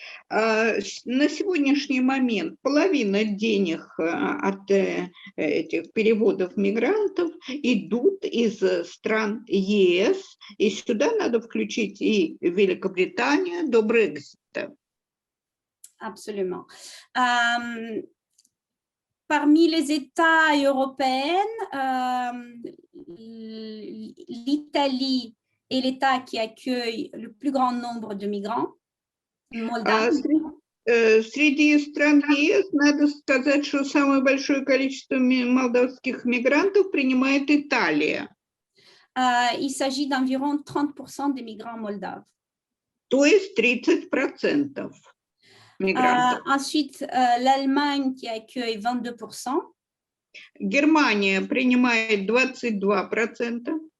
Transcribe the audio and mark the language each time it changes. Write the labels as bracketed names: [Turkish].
[Russian] На сегодняшний момент половина денег от этих переводов мигрантов идут из стран ЕС, и сюда надо включить и Великобританию до Брексита. [French] Absolument. Parmi les États européens, l'Italie est l'État qui accueille le plus grand nombre de migrants. [Russian] Среди стран ЕС надо сказать, что самое большое количество молдавских мигрантов принимает Италия. [French] Il s'agit d'environ 30% des migrants moldaves. [Russian] То есть 30% мигрантов. [French] Ensuite, l'Allemagne qui accueille 22%. [Russian] Германия принимает 22%.